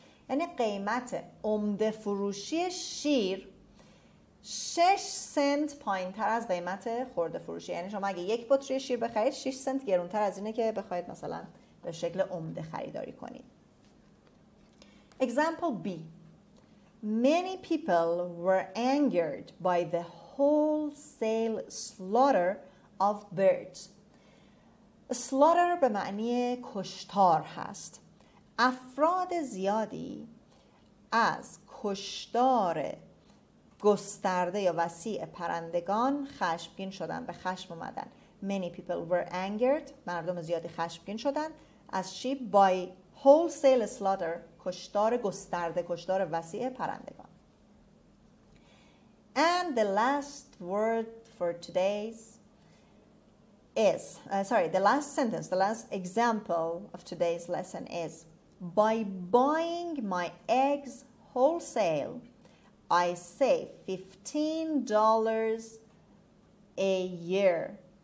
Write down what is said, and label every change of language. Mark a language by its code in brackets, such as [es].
[fa] یعنی قیمت عمده فروشی شیر 6 سنت پایین تر از قیمت خرده فروشی. یعنی شما اگه یک بطری شیر بخرید 6 سنت گرونتر از اینه که بخواید مثلا به شکل عمده خریداری کنید. [en] Example B. Many people were angered by the wholesale slaughter of birds. [fa] slaughter به معنی کشتار هست. افراد زیادی از کشتار گسترده یا وسیع پرندگان خشمگین شدن، به خشم اومدن. [en] Many people were angered. [fa] مردم زیادی خشمگین شدن از چی؟ [en] By wholesale slaughter. [fa] کشتار گسترده، kuştار وسیع پرندگان. [en] And the last word for today's is, the last sentence, the last example of today's lesson is, by buying my eggs wholesale, I save $15 a year.